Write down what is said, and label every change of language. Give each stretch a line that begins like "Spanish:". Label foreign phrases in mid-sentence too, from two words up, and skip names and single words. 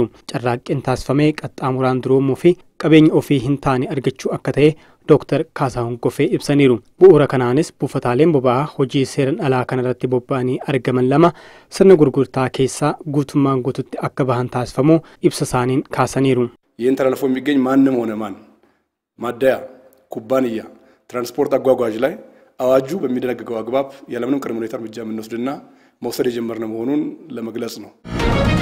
Oromo: Carraaqqeen taasifamee qaxxaamuraan duroomuu fi qabeenya ofii hin taane argachuu akka ta'e Dr. Kaasaahun Gofee ibsaniiru. Bu'uura kanaanis buufataaleen boba'aa hojii seeran alaa kanarratti bobba'anii argaman lama sirna gurgurtaa keessaa guutummaan guututti akka bahan taasifamu ibsa isaaniin kaasaniiru.
Amharic: ይህን ተላልፎ የሚገኝ ማንም ሆነ ማን ማደያ ኩባንያ ትራንስፖርት አጓጓዥ ላይ አዋጁ በሚደነግገው አግባብ ያለምንም ቅድመ ሁኔታ እርምጃ የምንወስድና መውሰድ የጀመርነው መሆኑን ለመግለጽ ነው።